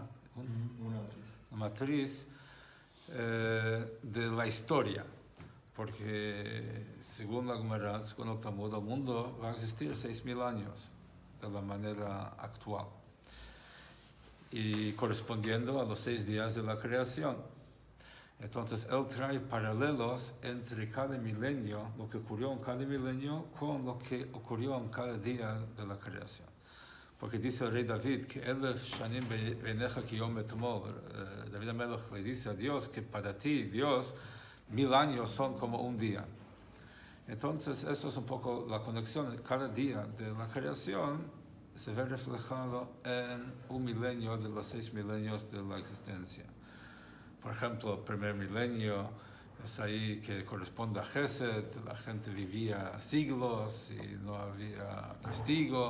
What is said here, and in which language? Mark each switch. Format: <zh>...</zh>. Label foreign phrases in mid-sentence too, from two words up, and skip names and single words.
<es>de la historia, porque según la Gemara, según el Talmud, el mundo va a existir 6.000 años de la manera actual y correspondiendo a los 6 días de la creación. Entonces él trae paralelos entre cada milenio, lo que ocurrió en cada milenio, con lo que ocurrió en cada día de la creación. Porque dice el rey David que</es> <he>שנים בעיניך כיום אתמול.</he> <es>David HaMelech le dice a Dios que para ti, Dios, 1000 años son como un día. Entonces eso es un poco la conexión. Cada día de la creación se ve reflejado en un milenio de los 6 milenios de la existencia. Por ejemplo, el primer milenio es ahí que corresponde a Gesed, la gente vivía siglos y no había castigo.</es>